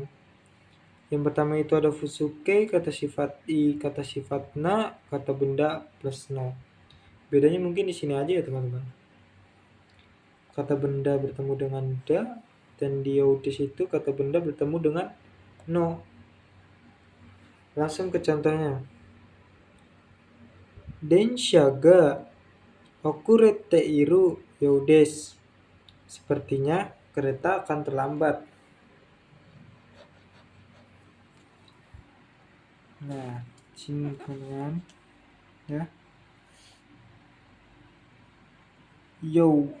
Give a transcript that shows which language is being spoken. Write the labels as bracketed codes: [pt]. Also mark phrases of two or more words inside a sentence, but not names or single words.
[id] Yang pertama itu ada Fusuke, kata sifat i, kata sifat na, kata benda plus no. Bedanya mungkin di sini aja ya teman-teman. Kata benda bertemu dengan da, dan di Youdes itu kata benda bertemu dengan no. Langsung ke contohnya. [ja] 電車が遅れているようです. [id] Sepertinya kereta akan terlambat. Nah, sini teman-teman ya. Yo.